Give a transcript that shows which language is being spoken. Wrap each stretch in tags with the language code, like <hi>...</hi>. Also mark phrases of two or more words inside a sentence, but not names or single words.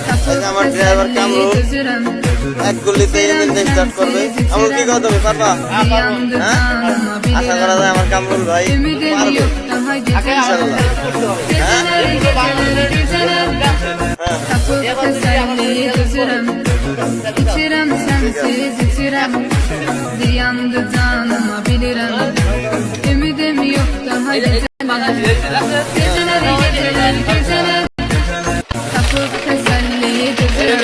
<bn>এই যে আমার ড্রাইভার কামরুল এক গুলিতে ইঞ্জিন স্টার্ট করবে। আমার কি কথা তুমি পারবা? হ্যাঁ, আশা করা যায় আমার কামরুল ভাই পারবে ইনশাআল্লাহ।</bn> <az>İçirem sensiz içirem, ziyandı canıma bilirim. Ümidim yok daha geceler, geceler tapıp teselli gezerim.</az>